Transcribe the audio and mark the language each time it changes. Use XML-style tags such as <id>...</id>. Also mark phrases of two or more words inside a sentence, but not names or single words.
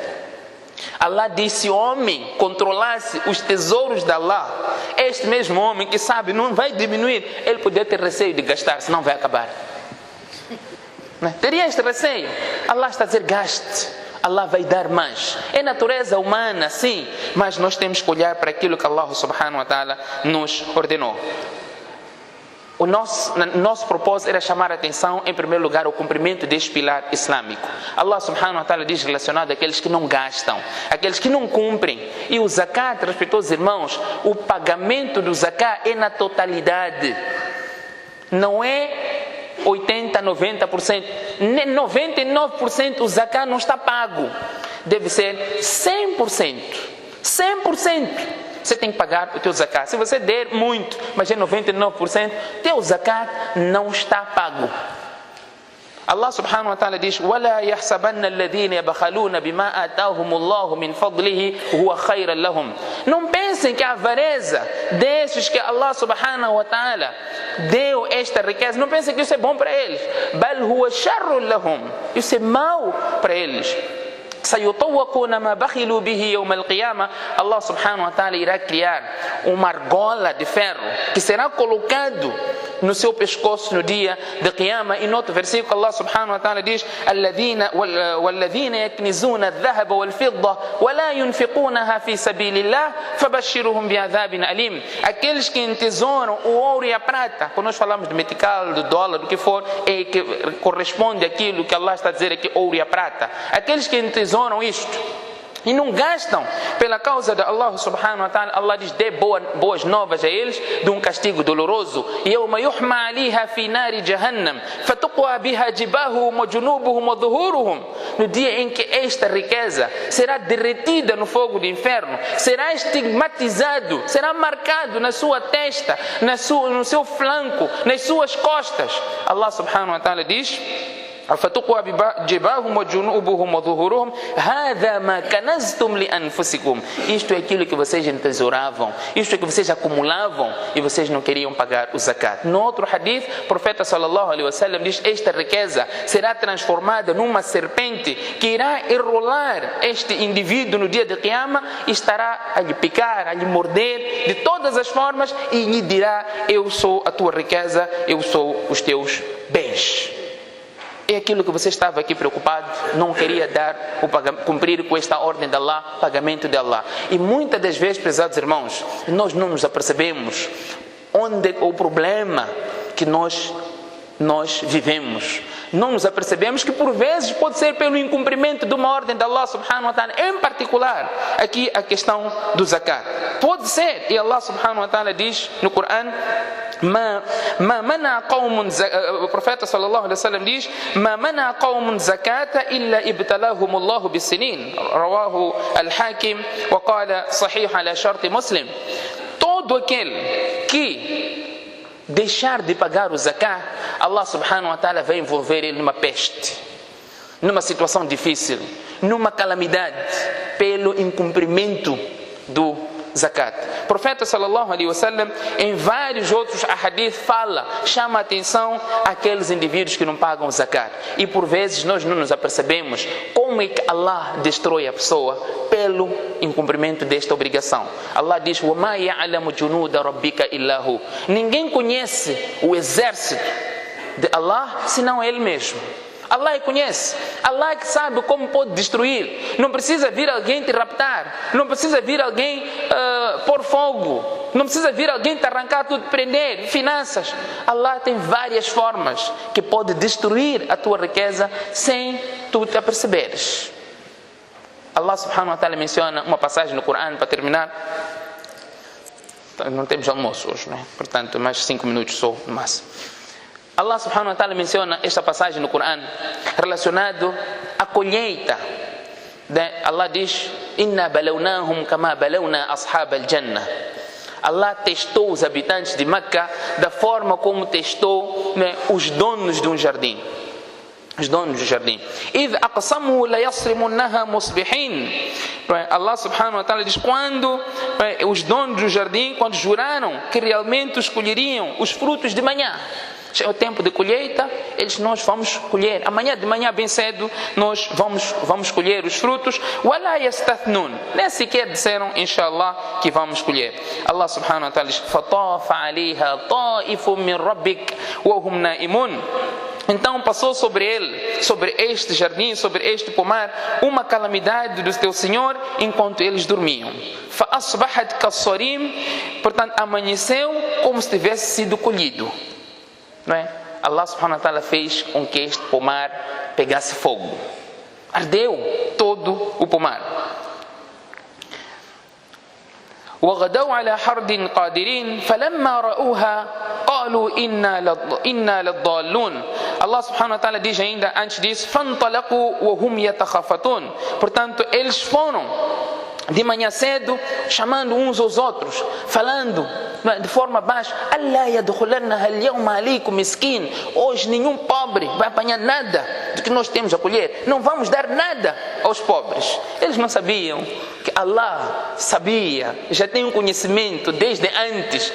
<pt>Allah disse: se o homem controlasse os tesouros de Allah, este mesmo homem que sabe não vai diminuir, ele poderia ter receio de gastar, senão vai acabar. Teria este receio. Allah está a dizer: gaste, Allah vai dar mais. É natureza humana, sim, mas nós temos que olhar para aquilo que</pt> <ar>الله سبحانه وتعالى</ar> <pt>nos ordenou. O nosso propósito era chamar a atenção, em primeiro lugar, ao cumprimento deste pilar islâmico.</pt> <ar>الله سبحانه وتعالى</ar> <pt>diz relacionado àqueles que não gastam, aqueles que não cumprem. E o zakat, respeitosos irmãos, o pagamento do zakat é na totalidade. Não é 80%, 90%, 99% o zakat não está pago. Deve ser 100%. 100%. Você tem que pagar o teu zakat. Se você der muito, mas é 99%, teu zakat não está pago.</pt> <ar>الله سبحانه وتعالى diz: وَلَا يَحْسَبَنَّ الَّذِينَ يَبْخَلُونَ بِمَا آتَاهُمُ اللَّهُ مِنْ فَضْلِهِ هُوَ خَيْرًا لَهُمْ.</ar> <pt>Não pensem que a avareza desses que</pt> <ar>الله سبحانه وتعالى</ar> <pt>deu esta riqueza, não pensem que isso é bom para eles.</pt> <ar>بَلْ هُوَ شَرٌ لَهُمْ.</ar> <pt>Isso é mau para eles.</pt> <ar>سيطوقون ما بخلوا به يوم القيامة. الله سبحانه وتعالى</ar> <pt>irá criar uma argola de ferro que será colocado no seu pescoço no dia de Qiyamah. E no outro versículo</pt> <ar>الله سبحانه وتعالى diz: والذين يكنزون الذهب والفضة ولا ينفقونها في سبيل الله فبشرهم بعذاب أليم.</ar> <pt>Aqueles que entesouram o ouro e a prata, quando nós falamos de metical, do dólar, do que for, é que corresponde àquilo que Allah está a dizer aqui, ouro e a prata. Aqueles que entesouram isto e não gastam pela causa de</pt> <ar>الله سبحانه وتعالى,</ar> <pt>Allah diz: dê boas novas a eles de um castigo doloroso.</pt> <ar>يَوْمَ يُحْمَى عَلَيْهَا فِي نَارِ جَهَنَّمَ فَتُقْوَى بِهَا جِبَاهُهُمْ وَجُنُوبُهُمْ وَظُهُورُهُمْ.</ar> <pt>No dia em que esta riqueza será derretida no fogo do inferno, será estigmatizado, será marcado na sua testa, no seu flanco, nas suas costas.</pt> <ar>الله سبحانه وتعالى diz: فتقوى جباههم وجنوبهم وظهورهم هذا ما كنزتم لأنفسكم.</ar> <pt>Isto é aquilo que vocês entesouravam, isto é que vocês acumulavam e vocês não queriam pagar o zakat. No outro hadith, o profeta</pt> <ar>صلى الله عليه وسلم</ar> <pt>diz: esta riqueza será transformada numa serpente que irá enrolar este indivíduo no dia de Qiyamah e estará a lhe picar, a lhe morder de todas as formas e lhe dirá: eu sou a tua riqueza, eu sou os teus bens. É aquilo que você estava aqui preocupado, não queria cumprir com esta ordem de Allah, pagamento de Allah. E muitas das vezes, prezados irmãos, nós não nos apercebemos onde é o problema que nós vivemos. Não nos apercebemos que por vezes pode ser pelo incumprimento de uma ordem de</pt> <ar>الله سبحانه وتعالى,</ar> <pt>em particular aqui a questão do zakat. Pode ser, e</pt> <ar>الله سبحانه وتعالى</ar> <pt>diz no Corão: o profeta</pt> <ar>صلى الله عليه وسلم</ar> <pt>diz:</pt> <ar>ما منع قوم زكاة إلا ابتلاهم الله بالسنين. رواه الحاكم وقال صحيح على شرط مسلم.</ar> <pt>Todo aquele que deixar de pagar o zakat,</pt> <ar>الله سبحانه وتعالى</ar> <pt>vai envolver ele numa peste, numa situação difícil, numa calamidade, pelo incumprimento do zakat. O profeta</pt> <ar>صلى الله عليه وسلم</ar> <pt>em vários outros ahadith chama a atenção àqueles indivíduos que não pagam zakat. E por vezes nós não nos apercebemos como é que Allah destrói a pessoa pelo incumprimento desta obrigação. Allah diz:</pt> <ar>وَمَا يَعْلَمُ جُنُودَ رَبِّكَ إِلَّا هُ.</ar> <pt>Ninguém conhece o exército de Allah senão Ele mesmo. Allah conhece, Allah que sabe como pode destruir. Não precisa vir alguém te raptar, não precisa vir alguém pôr fogo, não precisa vir alguém te arrancar tudo, prender, finanças. Allah tem várias formas que pode destruir a tua riqueza sem tu te aperceberes.</pt> <ar>الله سبحانه وتعالى</ar> <pt>menciona uma passagem no Corão, para terminar. Não temos almoço hoje, não é? Portanto, mais 5 minutos só no máximo.</pt> <ar>الله سبحانه وتعالى</ar> <pt>menciona esta passagem no Corão relacionado à colheita. Allah diz:</pt> <ar>إنا بلوناهم كما بلونا أصحاب الجنة.</ar> <pt>Allah testou os habitantes de Meca da forma como testou, os donos de um jardim. Os donos do jardim.</pt> <ar>إِذْ أَقْسَمُوا لَيَصْرِمُنَّهَا مُصْبِحِينَ. الله سبحانه وتعالى</ar> <pt>diz: quando os donos do jardim, quando juraram que realmente escolheriam os frutos de manhã, é o tempo de colheita, nós vamos colher. Amanhã de manhã bem cedo nós vamos colher os frutos.</pt> <ar>وَلَا يَسْتَثْنُونَ.</ar> <pt>Nem sequer disseram inshallah que vamos colher.</pt> <ar>الله سبحانه وتعالى diz: فَطَافَ عَلَيْهَا طَائِفٌ مِّن رَبِّكَ وَهُمْ نَائِمُونَ.</ar> <pt>Então passou sobre ele, sobre este jardim, sobre este pomar, uma calamidade do teu Senhor enquanto eles dormiam.</pt> <ar>فَأَصْبَحَتْ كَالصَّرِيمِ.</ar> <pt>Portanto, amanheceu como se tivesse sido colhido. Não é?</pt> <ar>الله سبحانه وتعالى</ar> <pt>fez com que este pomar pegasse fogo. Ardeu todo o pomar.</pt> <ar>وَغَدَوْا عَلَى حَرْدٍ قَادِرِينَ فَلَمَّا رَأُوهَا قَالُوا إِنَّا لَضَالُّونَ. الله سبحانه وتعالى</ar> <pt>diz ainda antes disso:</pt> <ar>فَانْطَلَقُوا وَهُمْ يَتَخَافَتُونَ.</ar> <pt>Portanto, eles foram de manhã cedo, chamando uns aos outros, falando de forma baixa:</pt> <ar>الله يدخلنّ اليوم عليكم مسكين.</ar> <pt>Hoje nenhum pobre vai apanhar nada do que nós temos a colher. Não vamos dar nada aos pobres. Eles não sabiam que Allah sabia, já tem um conhecimento desde antes.</pt>